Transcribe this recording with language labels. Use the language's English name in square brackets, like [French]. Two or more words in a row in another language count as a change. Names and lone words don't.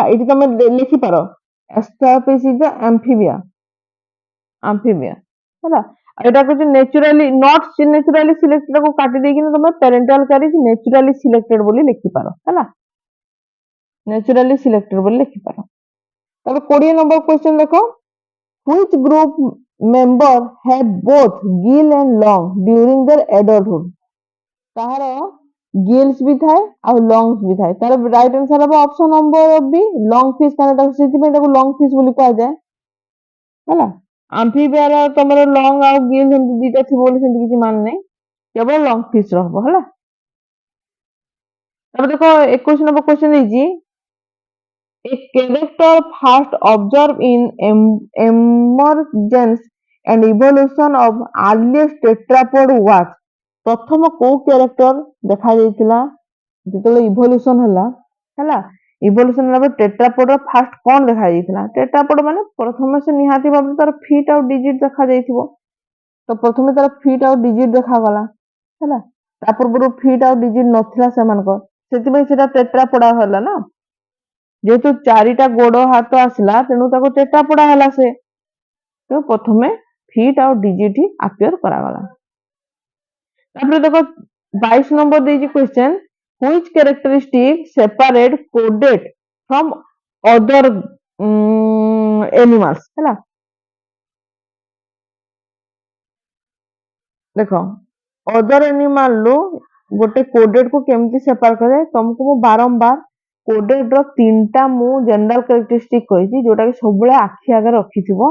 [Odia] ଏଇଠି ତମେ ଲେଖିପାର ଏସ୍ଟାପିସିଜା ଆମ୍ଫିବିଆ ହେଲା। ଏଇଟା କହୁଛି [English] naturally not naturally selected [Odia] କାଟି ଦେଇକିନା ତମେ [English] parental carriage naturally selected [Odia] ବୋଲି ଲେଖିପାର ହେଲା। [English] naturally selected [Odia] ବୋଲି ଲେଖିପାର। [English] ତାପରେ 20 number question ଦେଖ which group member have both gill and lung during their adulthood। [Odia] ତାହାର gills ବି ଥାଏ ଆଉ lungs ବି ଥାଏ। ତାର [English] right answer [Odia] ହବ [English] option number B lung fish, [Odia] କାରଣ ତାକୁ ସେଥିପାଇଁ ତାକୁ [English] lung fish [Odia] ବୋଲି କୁହାଯାଏ ହେଲା। ଆମ୍ଫିବିଆର ତମର ଲଙ୍ଗ ଆଉ ଗିଲ୍ ସେମିତି ଦିଟା ଥିବ ବୋଲି ସେମିତି କିଛି ମାନେ ନାହିଁ, କେବଳ [English] lung fish [Odia] ର ହବ ହେଲା। ତାପରେ ଦେଖ [English] 21 number question ଦେଇଛି a character first observed in emergence and evolution of earliest tetrapod was। [Odia] ପ୍ରଥମ କୋଉ କ୍ୟାରେକ୍ଟର ଦେଖାଯାଇଥିଲା ଯେତେବେଳେ ଇଭଲ୍ୟୁସନ ହେଲା। ଇଭଲ୍ୟୁସନ ହେଲା ପରେ ଟେଟ୍ରାପୋଡର ଫାଷ୍ଟ କଣ ଦେଖାଯାଇଥିଲା? ଟେଟ୍ରାପୋଡ ମାନେ ପ୍ରଥମେ ସେ ନିହାତି ଭାବରେ ତାର ଫିଟ୍ ଆଉ ଡିଜିଟ୍ ଦେଖାଯାଇଥିବ। ତ ପ୍ରଥମେ ତାର ଫିଟ୍ ଆଉ ଡିଜିଟ୍ ଦେଖାଗଲା ହେଲା। ତା ପୂର୍ବରୁ ଫିଟ୍ ଆଉ ଡିଜିଟ୍ ନଥିଲା ସେମାନଙ୍କର, ସେଥିପାଇଁ ସେଟା ଟେଟ୍ରାପୋଡା ହେଲା ନା। ଯେହେତୁ 4ଟା ଗୋଡ ହାତ ଆସିଲା ତେଣୁ ତାକୁ ଟେଟ୍ରାପୋଡା ହେଲା ସେ। ତ ପ୍ରଥମେ ଫିଟ୍ ଆଉ ଡିଜିଟ୍ ହିଁ ଆପିୟର କରାଗଲା। ତାପରେ ଦେଖ [English] 22 ନମ୍ବର ଦେଇଛି କ୍वेଶ୍ଚନ which characteristic separate coded from other animals ହେଲା। [Odia] ଦେଖ [English] other animal [Odia] ରୁ ଗୋଟେ କୋଡେଡ କୁ କେମିତି ସେପାର କରାଯାଏ, ତମକୁ ମୁଁ ବାରମ୍ବାର କୋଡେଡ ର 3ଟା ମୁଁ [English] general characteristic [Odia] କହିଛି ଯୋଉଟା କି ସବୁବେଳେ ଆଖି ଆଗରେ ରଖିଥିବ।